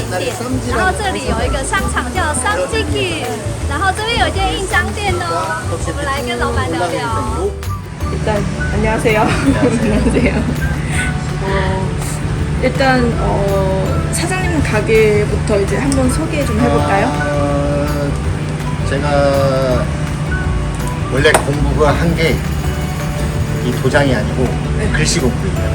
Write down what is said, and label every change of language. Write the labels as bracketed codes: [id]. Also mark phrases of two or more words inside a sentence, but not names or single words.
[zh] 店，然后这里有一个商场叫쌈지길，然后这边有一间印章店哦，我们来跟老板聊聊。 [ko] 일단 안녕하세요. 안녕하세요. 일단 사장님 가게부터 이제 한번 소개 좀 해볼까요? 제가 원래 공부가 한 게 이 도장이 아니고 글씨 공부예요.